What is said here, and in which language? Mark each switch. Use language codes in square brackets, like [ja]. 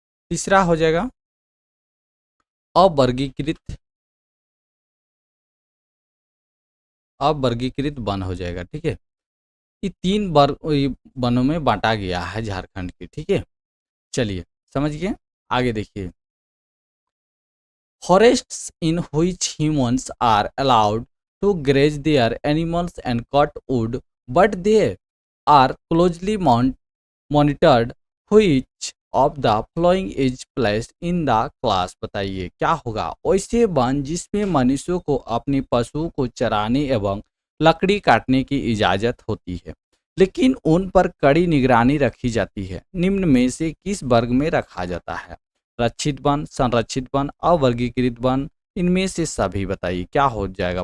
[hi] तीसरा हो जाएगा अवर्गीकृत, अवर्गीकृत वन हो जाएगा। ठीक है, ये 3 वनों में बाँटा गया है झारखंड के। ठीक है, चलिए समझ गए? आगे देखिए। [en] Forests in which humans are allowed to graze their animals and cut wood, but they are closely monitored. Which of the following is placed in the class? [hi] बताइए क्या होगा? ऐसे वन जिसमें मनुष्यों को अपने पशुओं को चराने एवं लकड़ी काटने की इजाज़त होती है, लेकिन उन पर कड़ी निगरानी रखी जाती है। निम्न में से किस वर्ग में रखा जाता है? रक्षित वन, संरक्षित वन, अवर्गीकृत वन, इनमें से सभी बताइए क्या हो जाएगा?